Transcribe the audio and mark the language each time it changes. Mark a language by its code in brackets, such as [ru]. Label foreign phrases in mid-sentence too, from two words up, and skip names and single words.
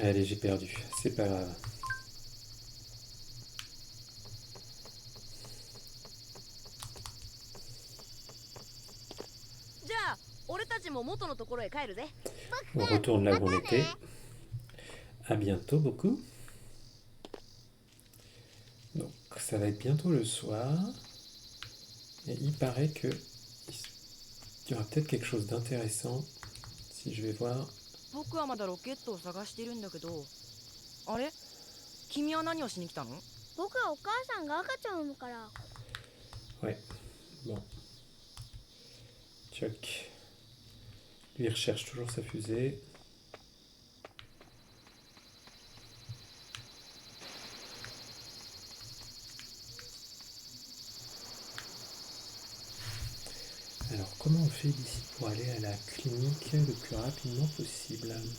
[fr] Allez, j'ai perdu. C'est pas grave. [ja] じゃあ俺たちも元のところへ帰るぜ。 [fr] On retourne là où on était. À bientôt, beaucoup. Donc, ça va être bientôt le soir. Et il paraît que il y aura peut-être quelque chose d'intéressant. Si je vais voir. [ja] 僕はまだロケットを探してるんだけど、あれ君は何をしに来たの？僕はお母さんが赤ちゃんを産むから。 [fr] Ouais. Bon. Chuck. Lui, il recherche toujours sa fusée. Alors, comment on fait d'ici pour aller à la clinique le plus rapidement possible?